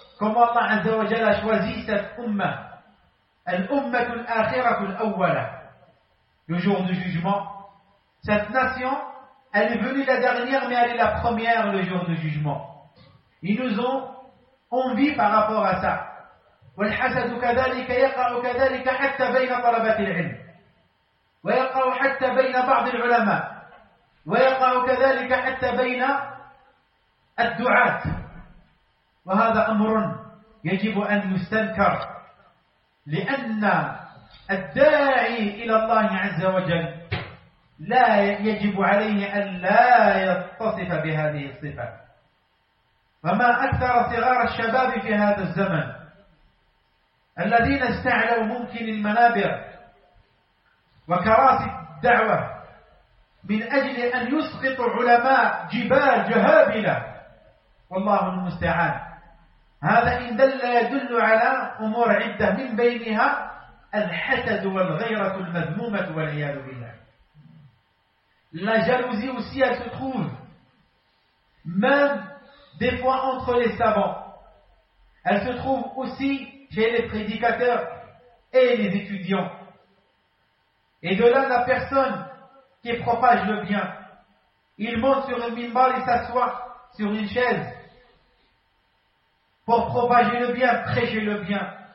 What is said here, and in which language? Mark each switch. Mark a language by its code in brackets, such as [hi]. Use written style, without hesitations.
[fr] Comment Allah Azza wa Jal a choisi cette umma. [ar] Al-umma tul akhirah tul awwala. [fr] Le jour du jugement. Cette nation, elle est venue la dernière, mais elle est la première le jour du jugement. Ils nous ont envie par rapport à ça. [ar] والحسد كذلك يقع كذلك حتى بين طلبة العلم ويقع حتى بين بعض العلماء ويقع كذلك حتى بين الدعاة وهذا أمر يجب أن يستنكر لأن الداعي إلى الله عز وجل لا يجب عليه أن لا يتصف بهذه الصفة. وما أكثر صغار الشباب في هذا الزمن الذين استعلوا ممكن المنابر وكراسي الدعوة من أجل أن يسقط علماء جبال جهابلة، والله المستعان. هذا إن دل يدل على أمور عدة، من بينها الحسد والغيرة المذمومة والعياذ بالله. [fr] La jalousie aussi, elle se trouve, même des fois entre les savants. Elle se trouve aussi chez les prédicateurs et les étudiants. Et de là, la personne qui propage le bien, il monte sur une minbar et s'assoit sur une chaise pour propager le bien, prêcher le bien.